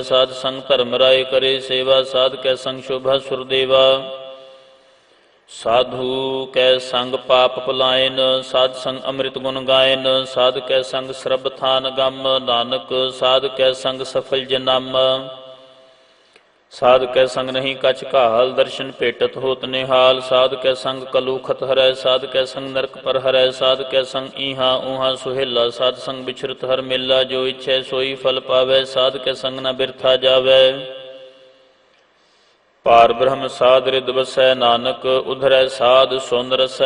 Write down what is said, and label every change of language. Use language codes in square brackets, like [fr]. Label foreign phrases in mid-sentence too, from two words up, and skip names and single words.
[pa] ਸਾਧ ਸੰਗ ਧਰਮ ਰਾਏ ਕਰੇ ਸੇਵਾ, ਸਾਧ ਕੈ ਸੰਗ ਸ਼ੋਭਾ ਸੁਰਦੇਵਾ। ਸਾਧੂ ਕੈ ਸੰਗ ਪਾਪ ਪਲਾਇਨ, ਸਾਧ ਸੰਗ ਅੰਮ੍ਰਿਤ ਗੁਣ ਗਾਇਨ। ਸਾਧ ਕੈ ਸੰਗ ਸਰਬ ਥਾਨ ਗਮ, ਨਾਨਕ ਸਾਧ ਕੈ ਸੰਗ ਸਫਲ ਜਨਮ। ਸਾਧ ਕੈ ਸੰਗ ਨਹੀਂ ਕਛ ਕਾਲ, ਦਰਸ਼ਨ ਭੇਟਤ ਹੋਤ ਨਿਹਾਲ। ਸਾਧ ਕੈ ਸੰਗ ਕਲੂਖਤ ਹਰੈ, ਸਾਧ ਕੈ ਸੰਗ ਨਰਕ ਪਰ ਹਰੈ। ਸਾਧ ਕੈ ਸੰਗ ਈਹਾ ਊਹਾ ਸੁਹੇਲਾ, ਸਾਧ ਸੰਗ ਬਿਛਰਤ ਹਰ ਮੇਲਾ। ਜੋ ਇਛੈ ਸੋਈ ਫਲ ਪਾਵੈ, ਸਾਧ ਕੈ ਸੰਗ ਨ ਬਿਰਥਾ ਜਾਵੈ। ਪਾਰ ਬ੍ਰਹਮ ਸਾਧ ਰਿਦ ਬਸੈ, ਨਾਨਕ ਉਧਰੈ ਸਾਧ ਸੁਨ ਰਸੈ।